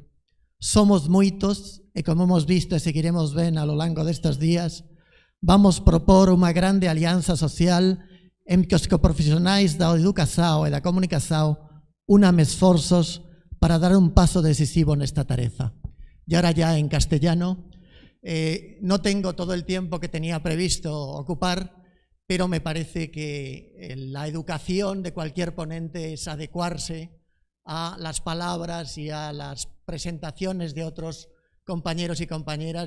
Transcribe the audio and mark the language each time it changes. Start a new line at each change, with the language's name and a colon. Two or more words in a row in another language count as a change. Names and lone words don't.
Galician: Somos moitos e, como hemos visto e seguiremos ben a lo longo destes días, vamos propor unha grande alianza social en que os profesionais da educación e da comunicación unan esforzos para dar un paso decisivo nesta tarefa.
Spanish: Y ahora ya en castellano. No tengo todo el tiempo que tenía previsto ocupar, pero me parece que la educación de cualquier ponente es adecuarse a las palabras y a las presentaciones de otros compañeros y compañeras.